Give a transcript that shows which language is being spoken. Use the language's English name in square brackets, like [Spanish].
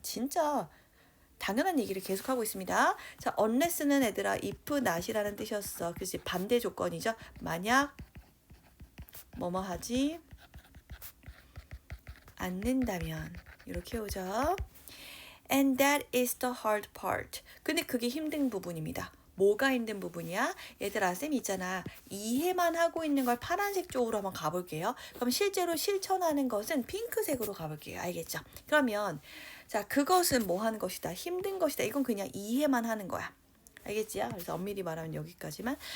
[Korean] 진짜 당연한 얘기를 계속하고 있습니다. 자, unless는 얘들아 if not이라는 뜻이었어. 그치? 반대 조건이죠. 만약 뭐뭐 하지 않는다면, 이렇게 오죠. [English] And that is the hard part. [Korean] 근데 그게 힘든 부분입니다. 뭐가 힘든 부분이야? 얘들아, 쌤 있잖아. 이해만 하고 있는 걸 파란색 쪽으로 한번 가볼게요. 그럼 실제로 실천하는 것은 핑크색으로 가볼게요. 알겠죠? 그러면 자, 그것은 뭐 하는 것이다? 힘든 것이다. 이건 그냥 이해만 하는 거야. 알겠지요? 그래서 엄밀히 말하면 여기까지만.